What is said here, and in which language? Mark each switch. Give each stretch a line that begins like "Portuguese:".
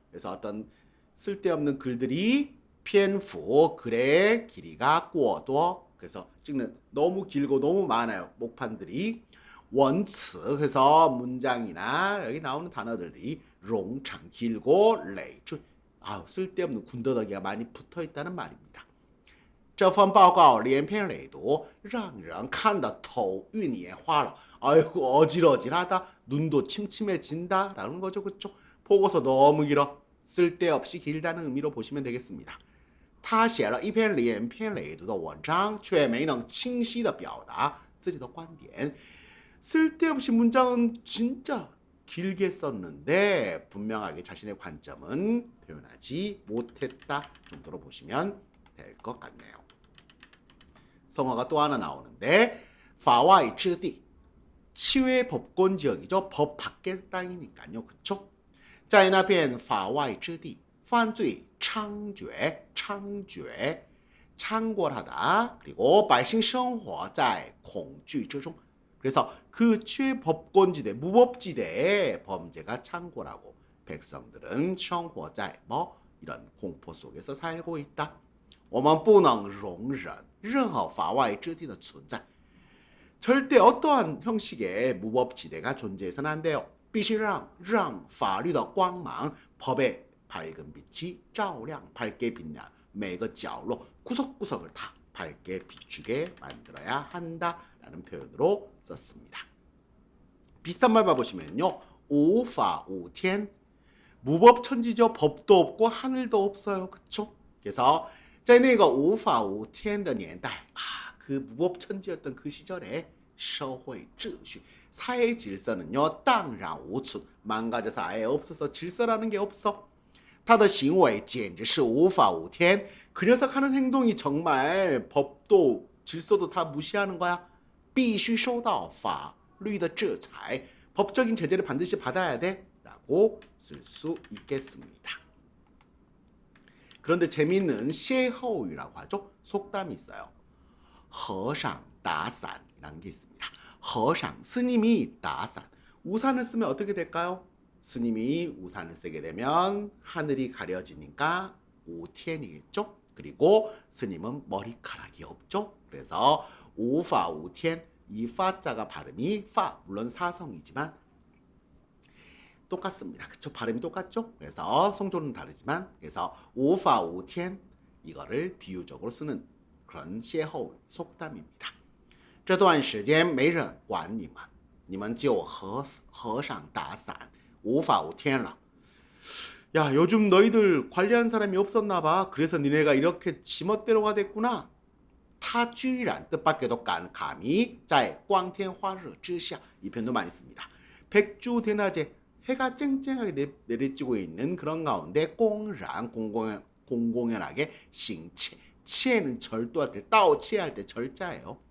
Korean: 그래서 어떤 쓸데없는 글들이 篇幅 글의 길이가 过多 그래서 찍는 너무 길고 너무 많아요. 목판들이 文词 그래서 문장이나 여기 나오는 단어들이 冗长 길고 累赘 쓸데없는 군더더기가 많이 붙어 있다는 말입니다.
Chinese: 这份报告连篇累牍让人看得头晕眼花了.
Korean: 아이고 어질어질하다. 눈도 침침해진다 라는 거죠. 그렇죠? 보고서 너무 길어. 쓸데없이 길다는 의미로 보시면 되겠습니다.
Chinese: 他写了一篇连篇累牍的文章却没能清晰地表达自己的观点.
Korean: 쓸데없이 문장은 진짜 길게 썼는데 분명하게 자신의 관점은 표현하지 못했다 정도로 보시면 될 것 같네요. 성화가 또 하나 나오는데 法外之地 치외 법권 지역이죠. 법 밖의 땅이니까요. 그쵸?
Chinese: 在那片法外之地犯罪猖獗
Korean: 창궐하다 그리고
Chinese: 百姓生活在恐惧之中
Korean: 그래서 그 최법권지대, 무법지대에 범죄가 창궐하고 백성들은 生活在 이런 공포 속에서 살고 있다.
Chinese: 我们不能容忍任何法外之地的存在.
Korean: 절대 어떠한 형식의 무법지대가 존재해서는 안 돼요.
Chinese: 必须让法律的光芒
Korean: 법의 밝은 빛이
Chinese: 照亮
Korean: 밝게 빛나
Chinese: 每个角落
Korean: 구석구석을 다 밝게 비추게 만들어야 한다라는 표현으로 썼습니다. 비슷한 말 봐보시면요. 无法无天 무법천지죠. 법도 없고 하늘도 없어요. 그쵸? 그래서
Chinese: 在那个无法无天的年代
Korean: 그 무법천지였던 그 시절에
Chinese: 社会秩序
Korean: 사회 질서는요. 荡然无存 망가져서 아예 없어서 질서라는 게 없어.
Chinese: 他的行为简直是无法无天
Korean: 그 녀석 하는 행동이 정말 법도 질서도 다 무시하는 거야.
Chinese: 必须受到法律的制裁
Korean: 법적인 제재를 반드시 받아야 돼 라고 쓸 수 있겠습니다. 그런데 재미있는歇后语라고 하죠. 속담이 있어요. 和尚打伞이라는 게 있습니다. 和尚 스님이 打伞 우산을 쓰면 어떻게 될까요? 스님이 우산을 쓰게 되면 하늘이 가려지니까 우티엔이겠죠. 그리고 스님은 머리카락이 없죠. 그래서 无法无天 이 파자가 발음이 파 물론 사성이지만 똑같습니다. 그쵸? 발음이 똑같죠? 그래서 성조는 다르지만 그래서 无法无天 이거를 비유적으로 쓰는 그런 歇后 속담입니다.
Chinese: 这段时间没人管你们，你们就和尚打伞，无法无天了。
Korean: 야, 요즘 너희들 관리하는 사람이 없었나 봐. 그래서 니네가 이렇게 지멋대로가 됐구나. 타쥐란 뜻밖에도 감히 잘 광天化日之下이 표현도 많이 씁니다. 백주 대낮에 해가 쨍쨍하게 내리쬐고 있는 그런 가운데 공란 공공연하게 싱치 치에는 절도할 때 따오치할 때 절자예요.